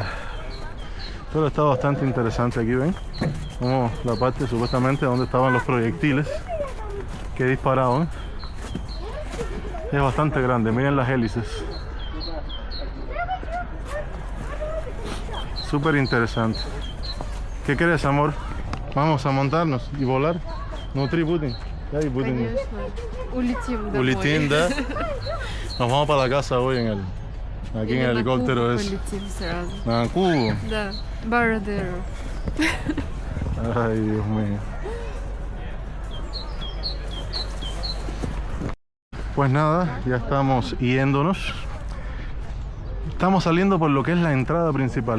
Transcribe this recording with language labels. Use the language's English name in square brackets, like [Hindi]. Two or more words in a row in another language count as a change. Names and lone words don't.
[Spanish] Pero está bastante interesante. Aquí ven como la parte supuestamente donde estaban los proyectiles que disparaban. Es bastante grande, miren las hélices. Súper interesante. ¿Qué crees, amor? Vamos a montarnos y volar. [Russian] Внутри будем. [Spanish] Ya, y будем. [Russian] Конечно. Улетим домой. Улетим, да? [Spanish] Nos vamos para la casa hoy aquí en el helicóptero es. [Russian] Полетим сразу. [Spanish] ¿A Cuba? [Russian] Да. Бородеро. [Spanish] Ay, Dios mío. Pues nada, ya estamos yéndonos. Estamos saliendo por lo que es la entrada principal.